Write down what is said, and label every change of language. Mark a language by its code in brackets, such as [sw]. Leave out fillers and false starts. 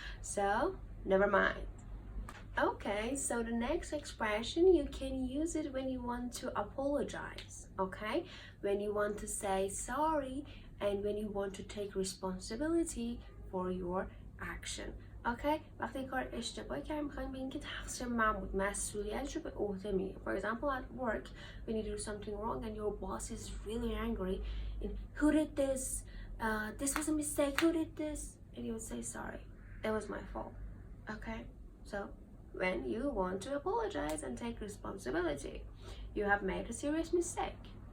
[en] So never mind. Okay, so the next expression, you can use it when you want to apologize. Okay? When you want to say sorry and when you want to take responsibility for your action. [fa] Okay, وقتی کار اشتباهی کردیم میخوایم بگیم که تقصیر من بود، مسئولیتش رو به عهده میگیریم. [en] For example, at work, when you do something wrong and your boss is really angry, and who did this? This was a mistake. Who did this? And you would say sorry. It was my fault. Okay, so when you want to apologize and take responsibility, you have made a serious mistake.